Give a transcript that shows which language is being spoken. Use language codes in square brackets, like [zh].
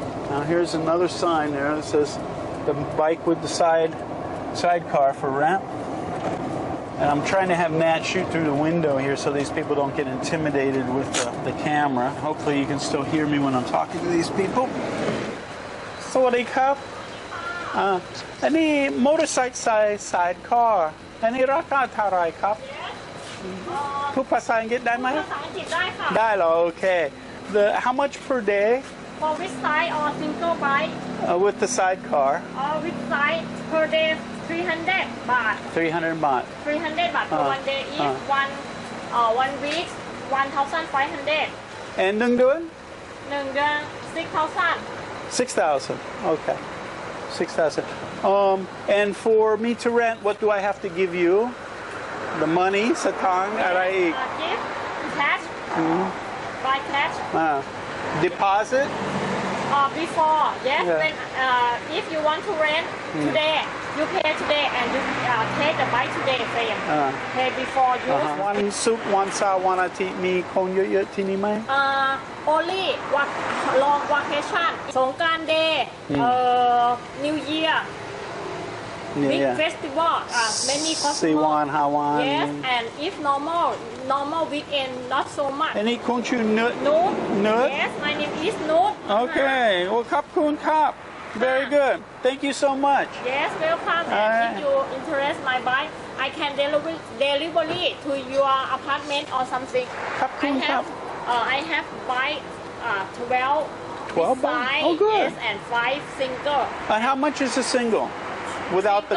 [en] Now here's another sign there that says the bike with the sidecar for rent. And I'm trying to have Nat shoot through the window here so these people don't get intimidated with the camera. Hopefully you can still hear me when I'm talking to these people. [th] สวัสดีครับอันนี้มอเตอร์ไซค์sidecarอันนี้ราคาเท่าไหร่ครับพูดภาษาอังกฤษได้ไหมภาษาอังกฤษได้ค่ะได้เหรอ Okay. [en] How much per day For which side or single bike with the sidecar which side per day 300 baht 300 baht 300 baht for one day each one 1 week 1,500 And 1 เดือน 1 เดือน 6,000 6,000. Okay. 6,000. And for me to rent, what do I have to give you? The money, satang, [th] อะไรอีก [en] gift cash by cash Deposit? before yes Yeah. when if you want to rent today you pay today and you take the bike today Frame pay before you [th] One soup, one sa, one ati มีคนเยอะๆที่นี่ไหม [en] only long vacation สงกรานต์ day New Year big festival many customers Siwan, Hawan. yes and if normal weekend not so much [th] อันนี้คุณชื่อเนื้อ [en] Noot [th] เนื้อ [en] yes my name is Noot Okay. Well, [th] ขอบคุณครับ [en] Very good. Thank you so much. yes welcome and if you interest my bike I can delivery to your apartment or something [th] ขอบคุณครับ [en] I have bike 12 12 bike? size, Oh, good. yes and 5 single And how much is a single without the